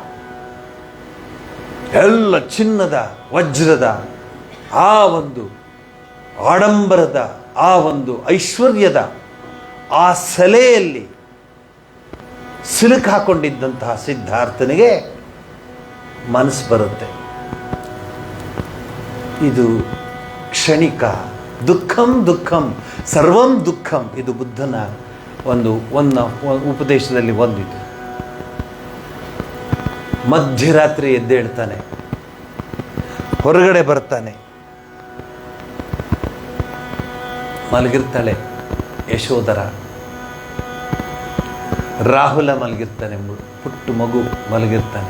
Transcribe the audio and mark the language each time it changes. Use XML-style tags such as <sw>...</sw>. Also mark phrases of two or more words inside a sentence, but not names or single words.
<kn>ಎಲ್ಲ ಚಿನ್ನದ, ವಜ್ರದ, ಆ ಒಂದು ಆಡಂಬರದ, ಆ ಒಂದು ಐಶ್ವರ್ಯದ ಆ ಸೆಲೆಯಲ್ಲಿ ಸಿಲುಕು ಹಾಕೊಂಡಿದ್ದಂತಹ ಸಿದ್ಧಾರ್ಥನಿಗೆ ಮನಸ್ಸು ಬರುತ್ತೆ, ಇದು ಕ್ಷಣಿಕ,</kn> <sa>ದುಃಖಂ ಸರ್ವಂ ದುಃಖಂ.</sa> <kn>ಇದು ಬುದ್ಧನ ಒಂದು ಉಪದೇಶದಲ್ಲಿ ಒಂದಿದೆ. ಮಧ್ಯರಾತ್ರಿ ಎದ್ದೇಳ್ತಾನೆ, ಹೊರಗಡೆ ಬರ್ತಾನೆ, ಮಲಗಿರ್ತಾಳೆ ಯಶೋಧರ, ರಾಹುಲ ಮಲಗಿರ್ತಾನೆ, ಪುಟ್ಟ ಮಗು ಮಲಗಿರ್ತಾನೆ.</kn>